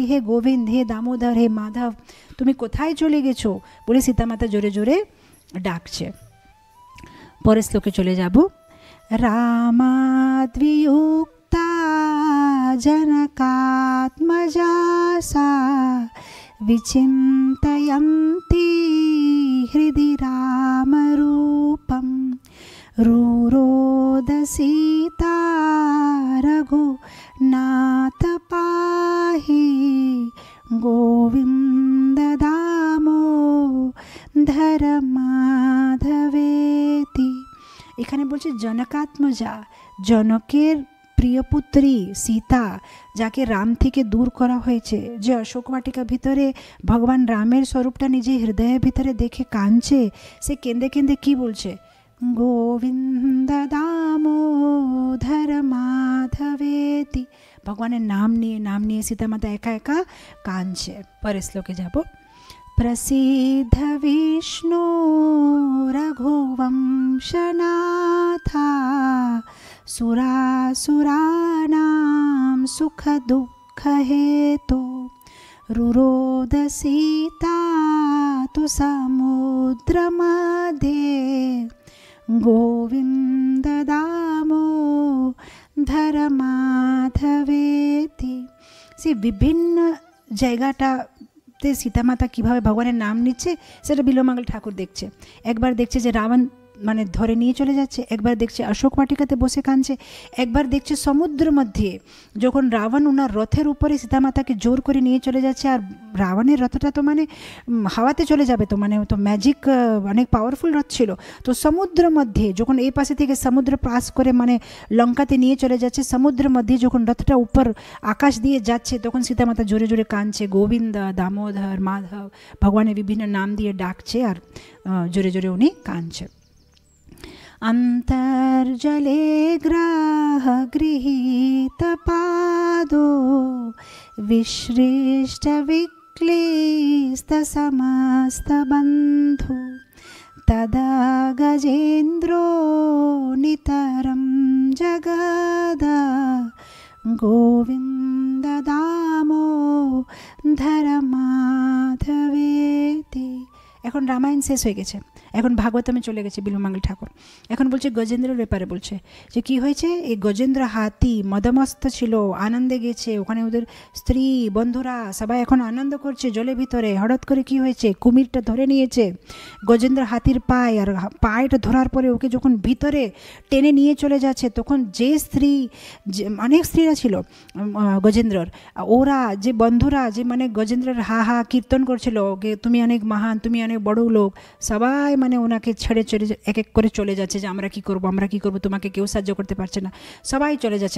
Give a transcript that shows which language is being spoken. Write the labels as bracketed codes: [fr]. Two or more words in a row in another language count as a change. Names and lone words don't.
[bn] হে গোবিন্দ, হে দামোদর, হে মাধব, তুমি কোথায় চলে গেছো বলে সীতামাতা জোরে জোরে ডাকছে। পরের শ্লোকে চলে যাব। [sa] রামাদ্বিয়ুক্তা জনকাত্মজা সা विचिन्तयन्ति हृदि रामरूपं रुरोद सीता रघुनाथ पाहि गोविन्द दामोदर माधवेति। [bn] এখানে বলছে জনকাত্মজা, জনকের প্রিয় পুত্রী সীতা, যাকে রাম থেকে দূর করা হয়েছে, যে অশোক বাটিকা ভিতরে ভগবান রামের স্বরূপটা নিজে হৃদয়ের ভিতরে দেখে কাঁদছে, সে কেঁদে কেঁদে কি বলছে? [sa] গোবিন্দ দামোদর মাধবেতি। [bn] ভগবানের নাম নিয়ে সীতা মাতা একা একা কাঁদছে। পরের শ্লোকে যাব। [sa] প্রসিদ্ধ বিষ্ণু রঘুবংশনাথা सुरासुराणां सुख दुःख हेतु रुरोद सीता तु समुद्रमध्ये गोविन्द दामोदर माधवेति। [bn] সে বিভিন্ন জায়গাটাতে সীতামাতা কীভাবে ভগবানের নাম নিচ্ছে সেটা বিল্বমঙ্গল ঠাকুর দেখছে। একবার দেখছে যে রাবণ মানে ধরে নিয়ে চলে যাচ্ছে, একবার দেখছে অশোক বাটিকাতে বসে কাঁদছে, একবার দেখছে সমুদ্র মধ্যে যখন রাবণ ওনার রথের উপরে সীতামাতাকে জোর করে নিয়ে চলে যাচ্ছে। আর রাবণের রথটা তো মানে হাওয়াতে চলে যাবে, তো মানে তো ম্যাজিক অনেক পাওয়ারফুল রথ ছিল। তো সমুদ্র মধ্যে যখন এই পাশে থেকে সমুদ্র পাস করে মানে লঙ্কাতে নিয়ে চলে যাচ্ছে, সমুদ্রের মধ্যে যখন রথটা উপর আকাশ দিয়ে যাচ্ছে, তখন সীতামাতা জোরে জোরে কাঁদছে, গোবিন্দ দামোদর মাধব ভগবানের বিভিন্ন নাম দিয়ে ডাকছে আর জোরে জোরে উনি কাঁদছে। [sa] अंतर्जले ग्रह गृहीत पादो विसृष्ट विक्लिस्त समस्त बंधु तदा गजेन्द्रो नितरं जगद गोविंद दामोदर माधवेति। [bn] এখন রামায়ণ শেষ হয়ে গেছে, এখন ভাগবতমে চলে গেছে বিল্বমঙ্গল ঠাকুর। এখন বলছে গজেন্দ্রের ব্যাপারে, বলছে যে কি হয়েছে। এই গজেন্দ্র হাতি মদমস্ত ছিল, আনন্দে গেছে, ওখানে ওদের স্ত্রী বন্ধুরা সবাই এখন আনন্দ করছে জলের ভিতরে। হঠাৎ করে কি হয়েছে, কুমিরটা ধরে নিয়েছে গজেন্দ্র হাতির পায়ে, আর পায়েটা ধরার পরে ওকে যখন ভিতরে টেনে নিয়ে চলে যাচ্ছে, তখন যে স্ত্রী, অনেক স্ত্রীরা ছিল গজেন্দ্রর, ওরা যে বন্ধুরা যে মানে গজেন্দ্রের হা হা কীর্তন করছিল, ওকে তুমি অনেক মহান, তুমি অনেক বড় লোক, সবাই মানে ওনাকে ছেড়ে চলে এক এক করে চলে যাচ্ছে যে আমরা কি করব, আমরা কি করব, তোমাকে কেউ সাহায্য করতে পারছে না, সবাই চলে যাচ্ছে।